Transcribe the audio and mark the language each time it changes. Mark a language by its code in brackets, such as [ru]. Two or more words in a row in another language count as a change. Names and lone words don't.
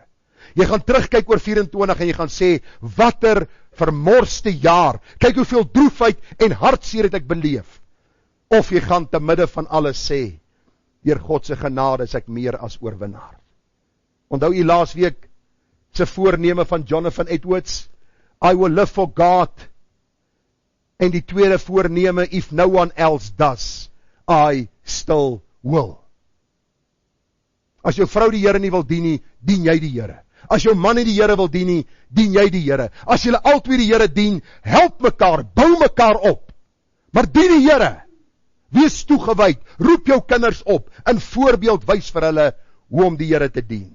[af] Jy gaan terugkyk oor 24 en jy gaan sê, watter vermorste jaar, kyk hoeveel droefheid en hartseer het ek beleef. Of jy gaan te midde van alles sê, deur God se genade is ek meer as oorwinnaar. Onthou u laasweek se voorneme van Jonathan Edwards, [en] I will live for God, [af] en die tweede voorneme, [en] if no one else does, I still will. [af] As jou vrou die Here nie wil dien nie, dien jy die Here. As jou man nie die Here wil dien nie, dien jy die Here. As julle albei die Here dien, help mekaar, bou mekaar op. Maar dien die Here. Wees toegewyd, roep jou kinders op, in voorbeeld wys vir hulle hoe om die Here te dien.